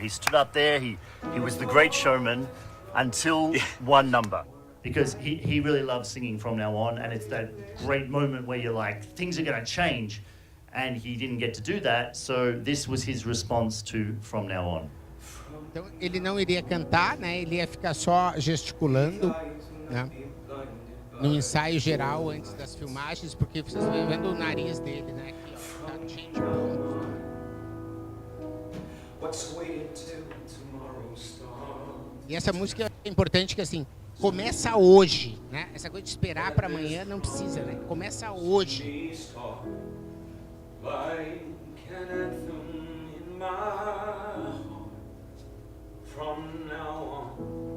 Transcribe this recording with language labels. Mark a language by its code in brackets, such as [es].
[en] He stood up there, he was the great showman until one number. Because he really loves singing from now on, and it's that great moment where you're like, things are going to change. And he didn't get to do that, so this was his response to From Now On. [pt] Então ele não iria cantar, né? Ele ia ficar só gesticulando, né? No ensaio geral antes das filmagens, porque vocês estão vendo o nariz dele, né? Aqui, ó, tá cheio de pontos. E essa música é importante que assim começa hoje, né? Essa coisa de esperar para amanhã não precisa, né? Começa hoje. [en] Like an anthem in my heart from now on.